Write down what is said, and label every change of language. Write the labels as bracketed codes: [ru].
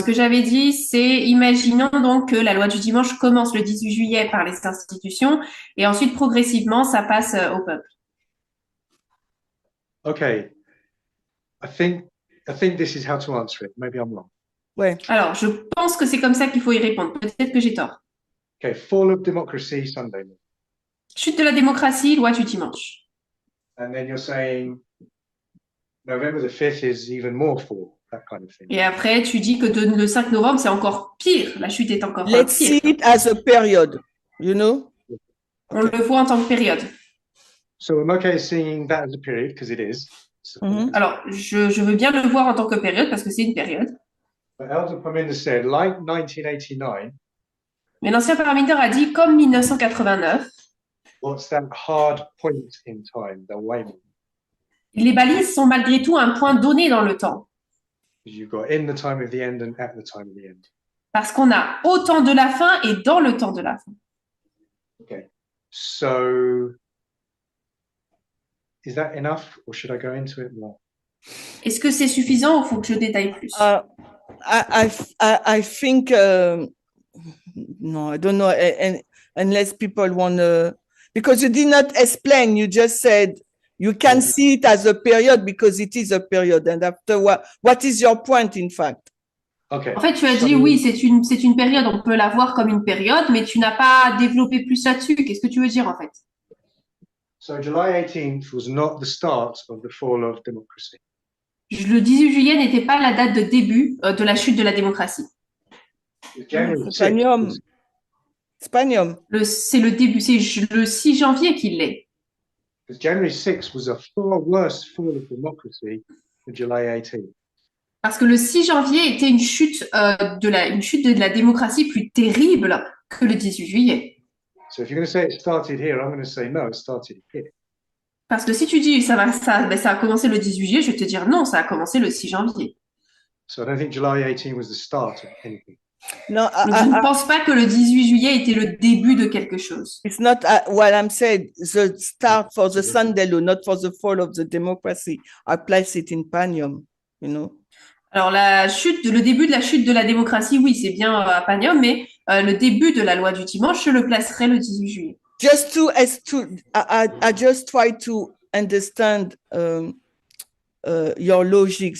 [fr] ce que j'avais dit, c'est imaginons donc que la loi du dimanche commence le 18 juillet par les institutions et ensuite progressivement ça passe au peuple. [en] Okay. I think this is how to answer it. Maybe I'm wrong. [fr] Ouais. Alors je pense que c'est comme ça qu'il faut y répondre. Peut-être que j'ai tort. [en] Okay, fall of democracy, Sunday law. [fr] Chute de la démocratie, loi du dimanche. [en] And then you're saying November the 5th is even more fall, that kind of thing. [fr] Et après, tu dis que le 5 novembre, c'est encore pire. La chute est encore [en] Let's see [fr] pire. [en] it as a period. You know. [fr] On le voit en tant que période. [en] So I'm okay seeing that as a period because it is. Mhm. [fr] Alors, je veux bien le voir en tant que période parce que c'est une période. [en] But Elder Parminder said, like 1989, [fr] Mais l'ancien parlementaire a dit, comme 1989, [en] what's that hard point in time, the waymark? [fr] les balises sont malgré tout un point donné dans le temps. [en] Because you've got in the time of the end and at the time of the end. [fr] Parce qu'on a au temps de la fin et dans le temps de la fin. [en] Okay. So is that enough or should I go into it more? [fr] Est-ce que c'est suffisant ou faut que je détaille plus? [en] I think no, I don't know, and unless people want to, because you did not explain, you just said you can see it as a period because it is a period, and after what is your point in fact? Okay. [fr] En fait, tu as dit oui, c'est une période, on peut la voir comme une période, mais tu n'as pas développé plus là-dessus. Qu'est-ce que tu veux dire en fait? [en] So July 18th was not the start of the fall of democracy. [fr] Le 18 juillet n'était pas la date de début de la chute de la démocratie. [en] January 6th Spanium. was- Spanium. [fr] C'est le début, c'est le 6 janvier qu'il l'est. [en] because January 6th was a far worse fall of democracy than July 18th. [fr] Parce que le 6 janvier était une chute de la démocratie plus terrible que le 18 juillet. [en] So if you're going to say it started here, I'm going to say no, it started here. [fr] Parce que si tu dis ça a commencé le 18 juillet, je vais te dire non, ça a commencé le 6 janvier. [en] So I don't think July 18 was the start of anything. No, [fr] Donc je ne pense pas que le 18 juillet était le début de quelque chose. [en] it's not what I'm saying. The start for the Sunday law, not for the fall of the democracy. I place it in Panium, you know. [fr] Alors le début de la chute de la démocratie, oui, c'est bien à Panium, mais le début de la loi du dimanche, je le placerai le 18 juillet. [en] Just I just try to understand your logic.